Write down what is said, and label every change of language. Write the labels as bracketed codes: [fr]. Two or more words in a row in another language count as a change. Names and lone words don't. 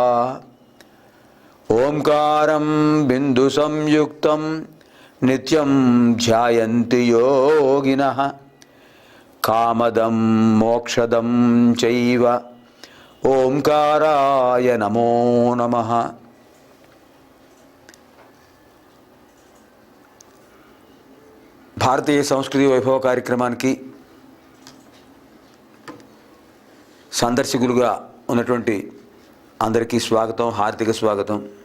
[sa] ओंकारं बिंदु संयुक्तं नित्यं ध्यायन्ति योगिनः कामदं मोक्षदं चैव ओंकाराय नमो नमः। [te] భారతీయ సంస్కృతి వైభవ కార్యక్రమానికి సందర్శకులుగా ఉన్నటువంటి అందరికీ స్వాగతం, హార్దిక స్వాగతం.